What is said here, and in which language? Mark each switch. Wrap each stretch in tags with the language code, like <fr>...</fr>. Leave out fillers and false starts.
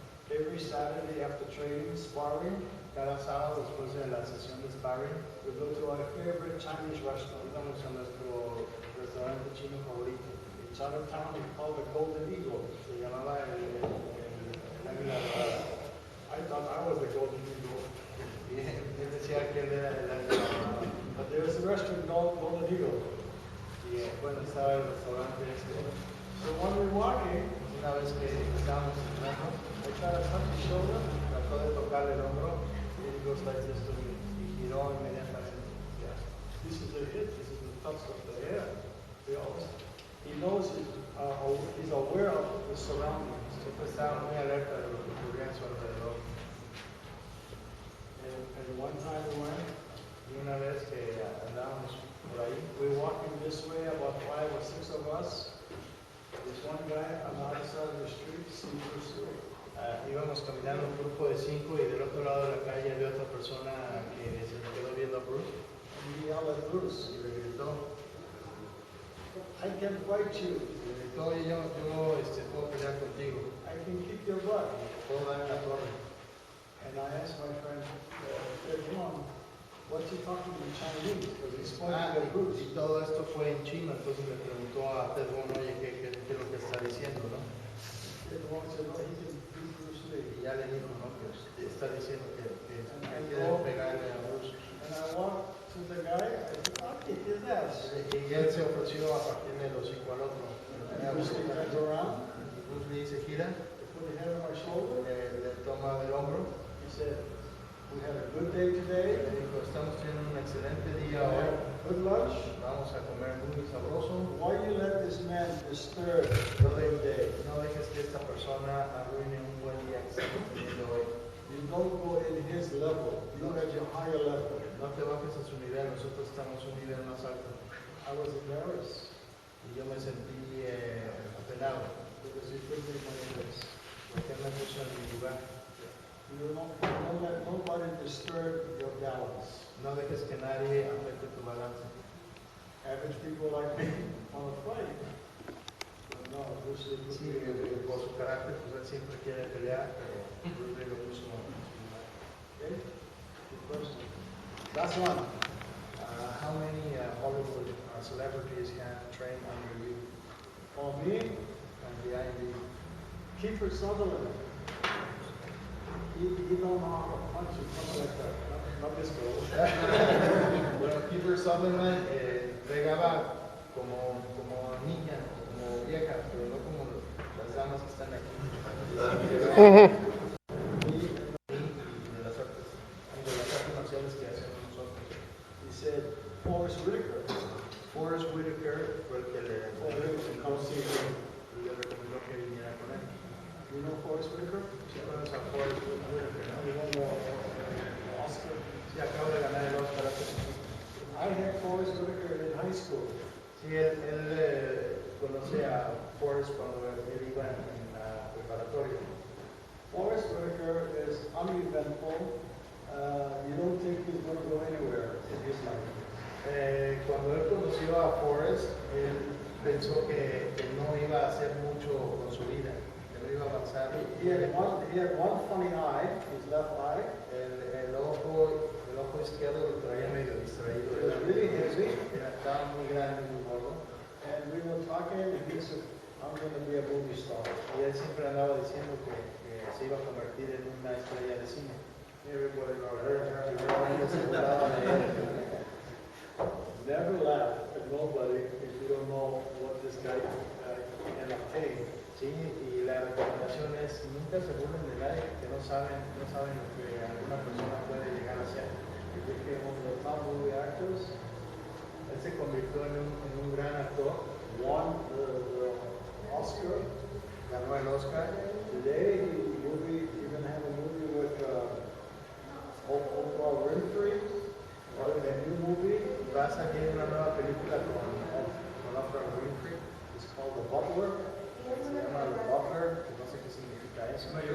<en>Every Saturday after training, sparring,</en> <es>Cada sábado después de la sesión de sparring,</es> <en>we go to our favorite Chinese restaurant.</en> <es>íbamos a nuestro restaurante chino favorito.</es> <en>In Chinatown, we call the Golden Eagle.</en> <es>Se llamaba el águila dorada.</es> <en>I thought I was the Golden Eagle.</en> <es>Y él decía que él era el águila dorada.</es> <en>But there was a restaurant called Golden Eagle.</en> <es>Y bueno, estaba el restaurante ese.</es> <en>So when we're walking,</en> <es>Una vez que estábamos entrando,</es> <en>I try to touch his shoulder.</en> <es>trató de tocarle el hombro y él</es> <en>goes like this to me,</en> <es>y giró inmediatamente.</es> <en>Yeah. This is a hit. This is the touch of the hair. He knows he's aware of the surroundings.</en> <es>Siempre estaba muy alerta de lo que ocurría a su alrededor.</es> <en>And one time we went,</en> <es>Y una vez que andábamos por ahí,</es> <en>we were walking this way, about 5 or 6 of us. There's one guy on the other side of the street, see Bruce Lee.</en> <es>íbamos caminando un grupo de 5 y del otro lado de la calle había otra persona que se le quedó viendo a Bruce.</es> <en>And he Bruce,</en> <es>y le gritó,</es> <en>I can fight you.</en> <es>y le gritó, "Oye, yo puedo pelear contigo,</es> <en>I can kick your butt.</en> <es>puedo dar en la torre".</es> <en>And I asked my friend, John, what's he talking in Chinese? Because he's pointing at Bruce.</en> <es>Y todo esto fue en chino, entonces le preguntó a Pedro, oye, ¿qué es lo que está diciendo, no?</es> <en>Pedro said, no, he can beat Bruce Lee.</en> <es>Y ya le dijo, ¿no? Que está diciendo que quiere pegarle a Bruce.</es> <en>And I walked to the guy, I said, I'll kick his ass.</en> <es>Y él se ofreció a partirle el hocico al otro.</es> <en>Bruce Lee turns around,</en> <es>Y Bruce Lee se gira,</es> <en>he put his hand on my shoulder.</en> <es>le toma del hombro,</es> <en>He said, we had a good day</en> <es>y</es> <en>today.</en> <es>le dijo, estamos teniendo un excelente</es> <en>We</en> <es>día hoy,</es> <en>had good lunch.</en> <es>vamos a comer muy sabroso.</es> <en>Why you let this man disturb the good day?</en> <es>No dejes que esta persona arruine un buen día que estamos teniendo hoy.</es> <en>You don't go in his level. You're at your higher level.</en> <es>No te bajes a su nivel, nosotros estamos un nivel más alto.</es> <en>I was embarrassed</en> <es>Y yo me sentí apenado,</es> <en>because he put me in my place.</en> <es>porque él me puso en mi lugar.</es> <en>You don't let nobody disturb your balance.</en> <es>No dejes que nadie afecte tu balance.</es> <en>Average people like me want to fight. But no, Bruce Lee put</en> <es>Sí,</es> <en>me in my place.</en> <es>por su carácter, pues él siempre quiere pelear, pero Bruce Lee lo puso en su lugar.</es> <en>Okay? Good question. Last one. How many Hollywood celebrities have trained under you For me, and behind you? Kiefer Sutherland. He don't know how to punch you, something like that. Not this girl.</en> <es>Bueno, Kiefer Sutherland pegaba como niña, como vieja, pero no como las damas que están aquí. De las artes marciales que hacemos nosotros.</es> <en>He said, Forrest Whitaker.</en> <es>Forrest Whitaker fue el que le</es> <en>Come see me.</en> <es>y le recomendó que viniera con él.</es> <en>You know Forrest Whitaker?</en> <es>¿Sí conoces a Forrest Whitaker, no?</es> <en>He won the Oscar.</en> <es>Sí, acaba de ganar el Oscar hace poquito.</es> <en>I had Forrest Whitaker in high school.</en> <es>Sí, él conoce a Forrest cuando él iba en la preparatoria.</es> <en>Forrest Whitaker is uneventful. You don't think he's going to go anywhere in his life.</en> <es>Cuando él conoció a Forrest, él pensó que no iba a hacer mucho con su vida, que no iba a avanzar.</es> <en>He had one funny eye, his left eye.</en> <es>El ojo izquierdo lo traía medio distraído.</es> <en>It was really heavy.</en> <es>Estaba muy grande, muy gordo.</es> <en>And we were talking, and he said, I'm going to be a movie star.</en> <es>Y él siempre andaba diciendo que se iba a convertir en una estrella de cine.</es> <en>Everybody</en> <es>aseguraba de él.</es> <en>Never laugh at nobody if you don't know what this guy can obtain.</en> <es>Sí, y la recomendación es nunca se burlen de nadie que no saben lo que alguna persona puede llegar a ser.</es> <en>He became one of the top movie actors.</en> <es>Él se convirtió en un gran actor,</es> <en>Won the Oscar.</en> <es>ganó el Oscar.</es> <en>Today, you're going to have a movie with Oprah Winfrey. A new movie.</en> <es>Va a salir una nueva película con Oprah Winfrey.</es> <en>It's called The Butler.</en> <es>Se llama The Butler, que no sé qué significa eso.</es>